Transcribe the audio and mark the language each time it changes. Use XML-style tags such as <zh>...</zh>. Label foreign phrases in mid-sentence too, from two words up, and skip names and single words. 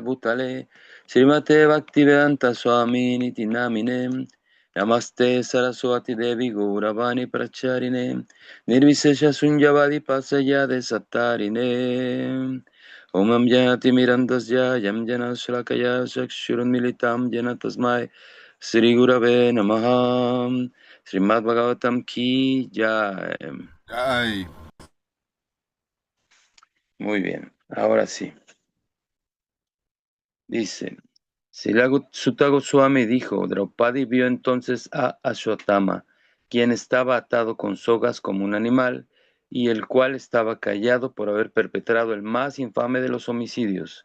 <sa>Bhutale Srimate Bhakti Vedanta Swami Niti Namine Namaste Saraswati Devi Gauravani Pracharine Nirvisesha Sunyavadi Pasaya Desatarine Omam Janati Mirandasya Yam Jana Shlakaya Chakshurun Militam Jana Tasmai Sri Gurave Namaha Srimad Bhagavatam Ki Jai.</sa> <es>Ay, Muy bien, ahora sí. Dice, Sutta Goswami dijo, Draupadi vio entonces a Ashwatthama, quien estaba atado con sogas como un animal, y el cual estaba callado por haber perpetrado el más infame de los homicidios.</es>